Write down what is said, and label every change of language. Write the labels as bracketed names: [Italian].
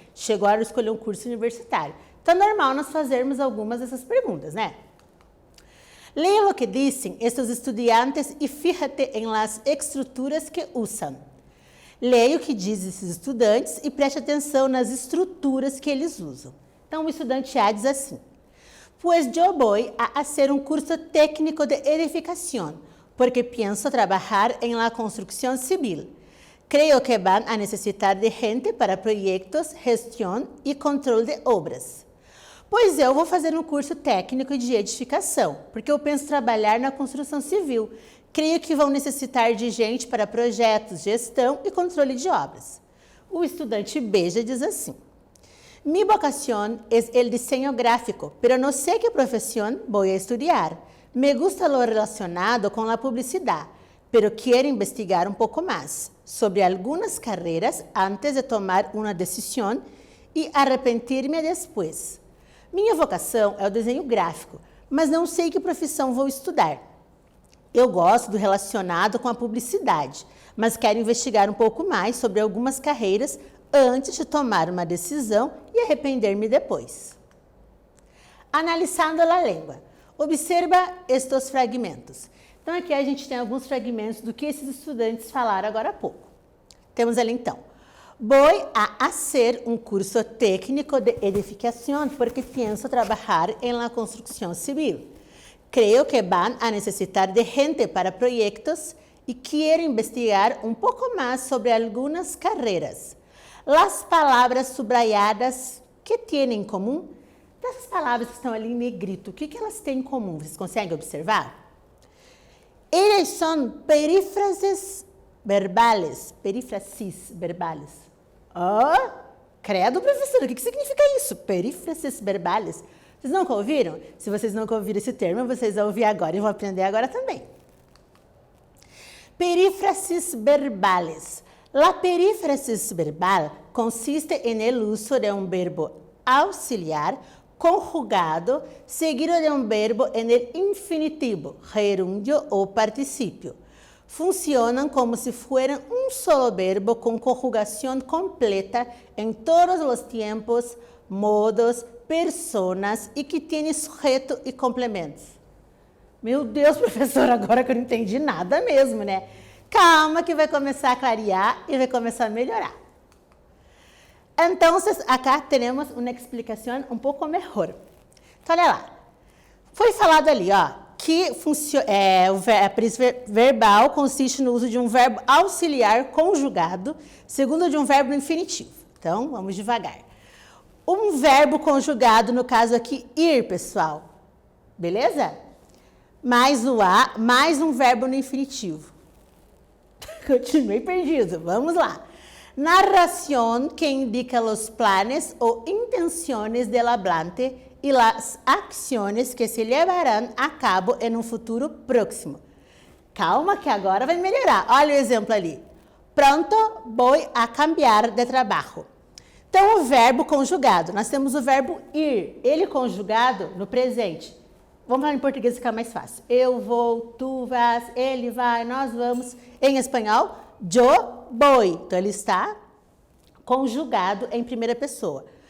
[Portuguese] Chegou a hora de escolher um curso universitário. Então, é normal nós fazermos algumas dessas perguntas, né? Leia o que dizem estes estudantes e [Spanish] fíjate [Portuguese] em las estruturas que usam. Leia o que dizem esses estudantes e preste atenção nas estruturas que eles usam. Então, o estudante A diz assim: [Spanish] pues yo voy a hacer un curso técnico de edificación, porque pienso trabajar en la construcción civil. Creo que van a necesitar de gente para proyectos, gestión y control de obras. [Portuguese] Pois eu vou fazer um curso técnico de edificação, porque eu penso trabalhar na construção civil. Creio que vão necessitar de gente para projetos, gestão e controle de obras. O estudante B já diz assim: [Spanish] mi vocación es el diseño gráfico, pero no sé qué profesión voy a estudiar. Me gusta lo relacionado con la publicidad, pero quiero investigar un poco más sobre algunas carreras antes de tomar una decisión y arrepentirme después. [Portuguese] Minha vocação é o desenho gráfico, mas não sei que profissão vou estudar. Eu gosto do relacionado com a publicidade, mas quero investigar um pouco mais sobre algumas carreiras antes de tomar uma decisão e arrepender-me depois. Analisando a língua. Observa estes fragmentos. Então, aqui a gente tem alguns fragmentos do que esses estudantes falaram agora há pouco. Temos ali, então: [Spanish] voy a hacer un curso técnico de edificación porque pienso trabajar en la construcción civil. Creo que van a necesitar de gente para proyectos y quiero investigar un poco más sobre algunas carreras. Las palavras subrayadas, que tienen [Portuguese] em comum? Dessas palavras que estão ali em negrito, o que elas têm em comum? Vocês conseguem observar? Elas são perífrases verbales. Perífrasis verbales. Oh, credo, professora, o que significa isso? Perífrasis verbales. Vocês nunca ouviram? Se vocês nunca ouviram esse termo, vocês vão ouvir agora e vão aprender agora também. [Spanish] Perífrasis verbales. La perífrasis verbal consiste en el uso de un verbo auxiliar conjugado seguido de un verbo en el infinitivo, gerundio o participio. Funcionan como si fueran un solo verbo con conjugación completa en todos los tiempos, modos, personas [Portuguese] e que tem sujeito e complementos. Meu Deus, professora, agora que eu não entendi nada mesmo, né? Calma que vai começar a clarear e vai começar a melhorar. Então, acá temos uma explicação um pouco melhor. Então, olha lá. Foi falado ali, ó, que a perícia verbal consiste no uso de um verbo auxiliar conjugado, segundo de um verbo infinitivo. Então, vamos devagar. Um verbo conjugado, no caso aqui, ir, pessoal. Beleza? Mais o a, mais um verbo no infinitivo. Continuei perdido. Vamos lá. [Spanish] Narración que indica los planes o intenciones del hablante y las acciones que se llevarán a cabo en un futuro próximo. [Portuguese] Calma que agora vai melhorar. Olha o exemplo ali. [Spanish] Pronto, voy a cambiar de trabajo. [Portuguese] Então, o verbo conjugado. Nós temos o verbo ir. Ele conjugado no presente. Vamos falar em português, ficar mais fácil. Eu vou, tu vas, ele vai, nós vamos. Em espanhol, yo voy. Então, ele está conjugado em primeira pessoa.